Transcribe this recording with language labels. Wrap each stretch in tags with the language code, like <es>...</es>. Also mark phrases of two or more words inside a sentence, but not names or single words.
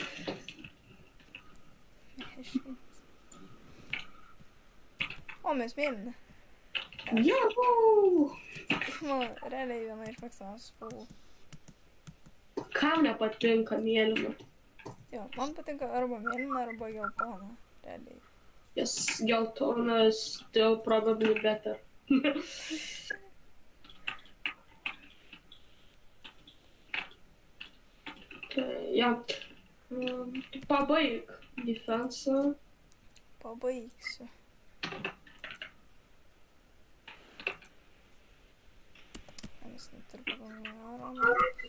<lt>O, mes mėlyni. Juhu! Man realiai viena iš mėgstamiausių spalvų. Kam nepatinka mėlyna? Jo, man patinka arba mėlyna, arba geltona. Realiai.</lt> <en>Yes, geltona is still probably better.</en> <lt>Okay, ja. Pabaig defensą. Pabaigsiu. Jis neturi pagalvoti.</lt>